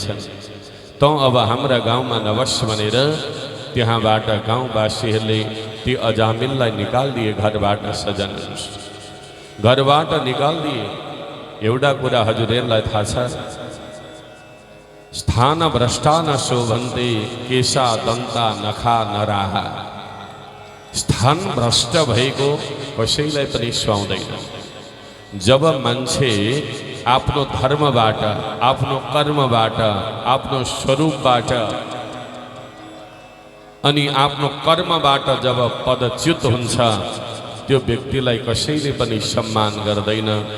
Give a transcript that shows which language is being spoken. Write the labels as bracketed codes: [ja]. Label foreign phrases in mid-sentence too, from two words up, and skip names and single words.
[ne] त अब हाम्रा गाउँमा नबस भनेर त्यहाँबाट गाउँवासीहरूले ती अजामिललाई निकालिदिए घरबाट। सजन घरबाट निकालिदिए। एउटा कुरा हजुरहरूलाई थाहा छ, [sa] स्थान भ्रष्टा न शोभन्ते केशा दन्ता नखा नराहा। [ne] स्थान भ्रष्ट भएको कसैलाई पनि सुहाउँदैन। जब मान्छे आफ्नो धर्मबाट, आफ्नो कर्मबाट, आफ्नो स्वरूपबाट अनि आफ्नो कर्मबाट जब पदच्युत हुन्छ त्यो व्यक्तिलाई कसैले पनि सम्मान गर्दैन।